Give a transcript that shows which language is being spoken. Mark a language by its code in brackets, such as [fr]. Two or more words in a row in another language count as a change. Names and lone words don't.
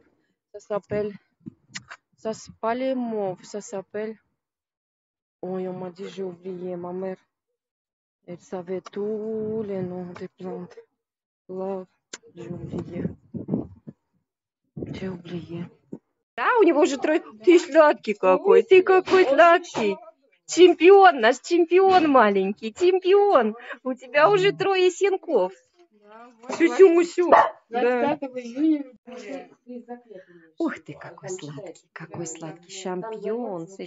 [fr] Ça s'appelle... Ça, c'est pas les mauves, ça s'appelle... Oui, on m'a dit, j'ai oublié. Ma mère, elle savait tous les noms des plantes. Love, j'ai oublié. J'ai oublié. [ru] Да, у него же трое... Ты сладкий какой, ты какой сладкий. Чемпион, наш чемпион маленький, чемпион. У тебя уже 3 синков. Сюсю-мусю. Да. Ух ты, какой сладкий шампион.